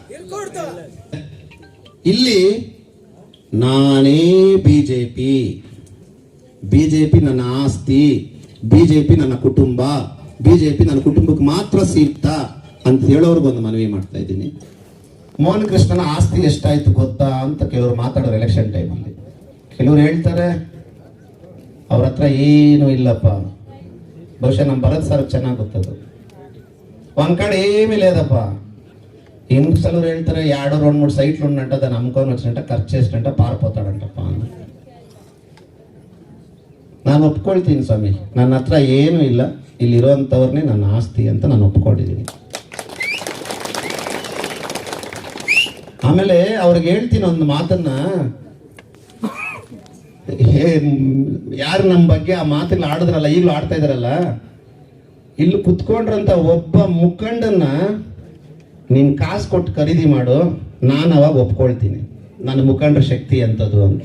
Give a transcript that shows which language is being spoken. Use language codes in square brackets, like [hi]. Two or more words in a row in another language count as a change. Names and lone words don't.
[kn] ಇಲ್ಲಿ ನಾನೇ ಬಿಜೆಪಿ ನನ್ನ ಆಸ್ತಿ, ಬಿಜೆಪಿ ನನ್ನ ಕುಟುಂಬ, ಬಿಜೆಪಿ ನನ್ನ ಕುಟುಂಬಕ್ಕೆ ಮಾತ್ರ ಸೀಮಿತ ಅಂತ ಹೇಳೋರ್ಗೆ ಒಂದು ಮನವಿ ಮಾಡ್ತಾ ಇದ್ದೀನಿ. ಮೋಹನ ಕೃಷ್ಣನ ಆಸ್ತಿ ಎಷ್ಟಾಯ್ತು ಗೊತ್ತಾ ಅಂತ ಕೆಲವರು ಮಾತಾಡೋರು ಎಲೆಕ್ಷನ್ ಟೈಮಲ್ಲಿ. ಕೆಲವರು ಹೇಳ್ತಾರೆ ಅವ್ರ ಹತ್ರ ಏನೂ ಇಲ್ಲಪ್ಪ. ಬಹುಶಃ ನಮ್ಮ ಭರತ್ ಸರ್ ಚೆನ್ನಾಗಿ ಗೊತ್ತದು. ಒಂದ್ ಕಡೆ [te] ఏమీ లేదప్ప. హింసలు ಹೇಳ್ತಾರೆ 2-3 సైట్లు ఉన్నట్ట దాన్ని అమ్ముకొని వచ్చినట్ట ఖర్చు చేసినట్ట పారిపోతాడంటప్ప. [kn] ನಾನು ಒಪ್ಕೊಳ್ತೀನಿ ಸ್ವಾಮಿ, ನನ್ನ ಹತ್ರ ಏನೂ ಇಲ್ಲ, ಇಲ್ಲಿರೋಂಥವ್ರನ್ನೇ ನನ್ನ ಆಸ್ತಿ ಅಂತ ನಾನು ಒಪ್ಕೊಂಡಿದ್ದೀನಿ. ಆಮೇಲೆ ಅವ್ರಿಗೆ ಹೇಳ್ತೀನಿ ಒಂದು ಮಾತನ್ನ, ಯಾರು ನಮ್ಮ ಬಗ್ಗೆ ಆ ಮಾತುಗಳು ಆಡಿದ್ರಲ್ಲ, ಈಗಲೂ ಆಡ್ತಾ ಇದಾರಲ್ಲ, ಇಲ್ಲಿ ಕುತ್ಕೊಂಡ್ರಂತ ಒಬ್ಬ ಮುಖಂಡನ್ನ ನೀನ್ ಕಾಸು ಕೊಟ್ಟು ಖರೀದಿ ಮಾಡು, ನಾನು ಅವಾಗ ಒಪ್ಕೊಳ್ತೀನಿ ನನ್ನ ಮುಖಂಡರ ಶಕ್ತಿ ಅಂತದ್ದು ಅಂತ.